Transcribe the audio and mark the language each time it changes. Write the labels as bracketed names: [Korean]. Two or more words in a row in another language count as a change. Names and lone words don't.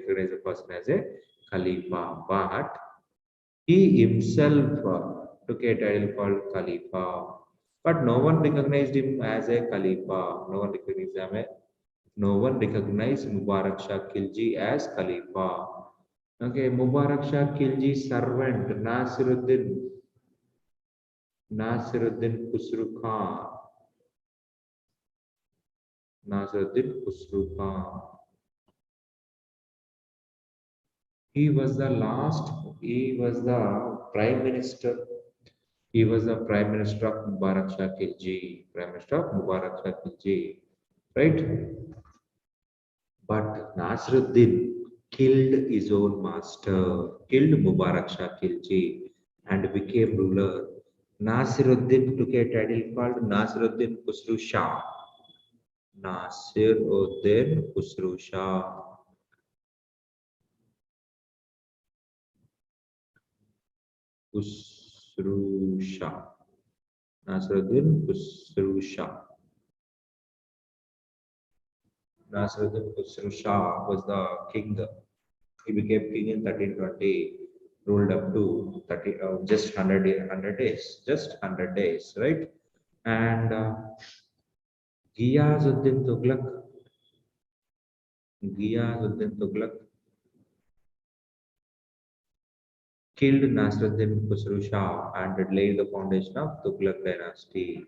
[English] But he himself took a title called Khalifa. But no one recognized him as a Khalifa. No one recognized Mubarak Shah Khilji as Khalifa. Okay, Mubarak Shah Khilji's servant Nasiruddin Khusru Khan Nasiruddin Khusru Khan. He was the last, he was the prime minister. He was the prime minister of Mubarak Shah Khilji, prime minister of Mubarak Shah Khilji, right? But Nasruddin killed his own master, killed Mubarak Shah Khilji, and became ruler. Nasiruddin took a title called Nasiruddin Khusru Shah. Nasiruddin Khusru Shah. Khusru Shah. Nasiruddin Khusru Shah. Nasiruddin Khusru Shah was the king. He became king in 1320, ruled up to 30, just 100 days, just 100 days, right? And Ghiyazuddin Tughlaq, Ghiyazuddin Tughlaq killed Nasruddin Khusru Shah and laid the foundation of Tughlaq dynasty.